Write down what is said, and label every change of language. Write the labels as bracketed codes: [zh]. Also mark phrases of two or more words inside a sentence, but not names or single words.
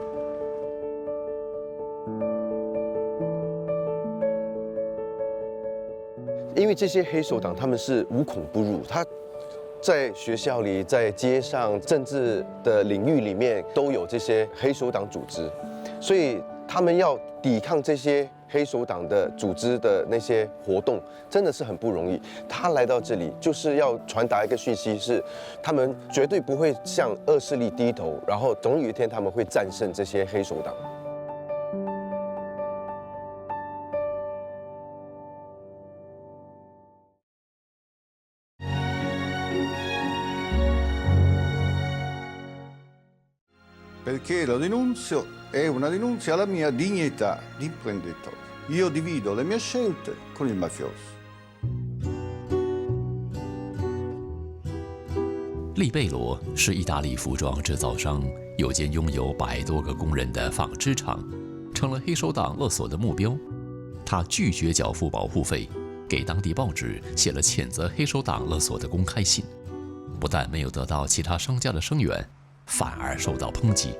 [zh] 因为这些黑手党他们是无孔不入，他在学校里、在街上、政治的领域里面都有这些黑手党组织，所以他们要抵抗这些黑手党的组织的那些活动，真的是很不容易。他来到这里就是要传达一个讯息，是他们绝对不会向恶势力低头，然后总有一天他们会战胜这些黑手党。 [it] Perché lo denunzio è una denunzia alla mia dignità di imprenditore. Io divido le mie scelte con il mafioso. [zh] 利贝罗是意大利服装制造商，有间拥有100多个工人的纺织厂，成了黑手党勒索的目标。他拒绝缴付保护费，给当地报纸写了谴责黑手党勒索的公开信，不但没有得到其他商家的声援，反而受到抨击。